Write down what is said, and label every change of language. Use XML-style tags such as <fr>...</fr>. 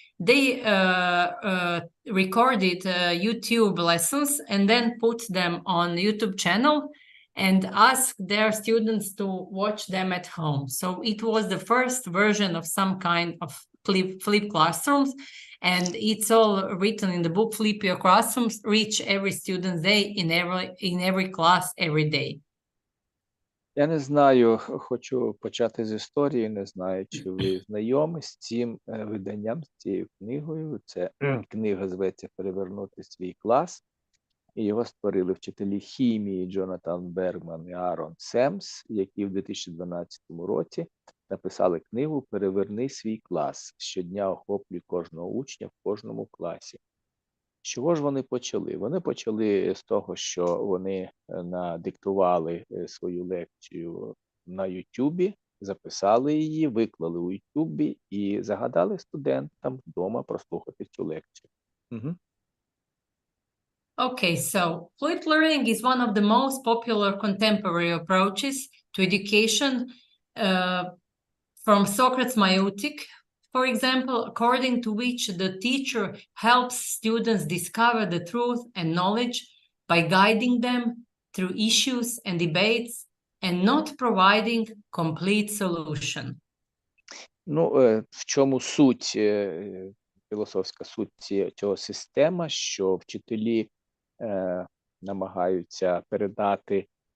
<en>They recorded YouTube lessons and then put them on YouTube channel and asked their students to watch them at home. So it was the first version of some kind of flip classrooms, and it's all written in the book. Flip your classrooms, reach every student's day in every class every day.</en> <uk>Я не знаю, хочу почати з історії, не знаю, чи ви знайомі з цим виданням, з цією книгою. Це книга зветься «Перевернути свій клас». І його створили вчителі хімії Джонатан Бергман і Аарон Семс, які в 2012 році написали книгу «Переверни свій клас». Щодня охоплює кожного учня в кожному класі. З чого ж вони почали? Вони почали з того, що вони надиктували свою лекцію на Ютубі, записали її, виклали у Ютубі і загадали студентам вдома прослухати цю лекцію. Угу.</uk> <en>Okay, so flipped learning is one of the most popular contemporary approaches to education from Socrates' meiotic, for example, according to which the teacher helps students discover the truth and knowledge by guiding them through issues and debates and not providing complete solution.</en> <uk>Ну, в чому суть, філософська суть цього системи, що вчителі намагаються передати</uk>